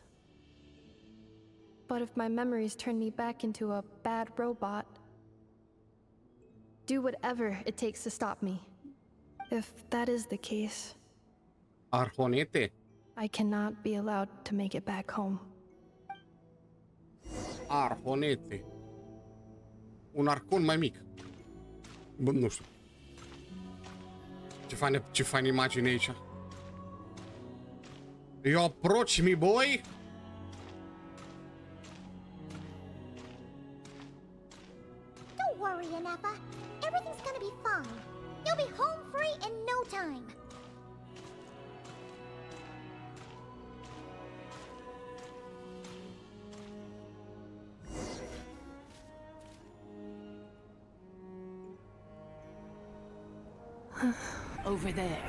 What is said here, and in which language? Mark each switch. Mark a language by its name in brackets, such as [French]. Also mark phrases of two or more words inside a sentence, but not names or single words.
[English] But if my memories turn me back into a bad robot, do whatever it takes to stop me. If that is the case, Archonete. I cannot be allowed to make it back home. [Romanian] Archonete. Un arcon mai mic. Bă, nu știu. Ce fain imagine aici. [English] You approach me, boy? Don't worry, Ineffa. Everything's gonna be fine. You'll be home free in no time. Over there.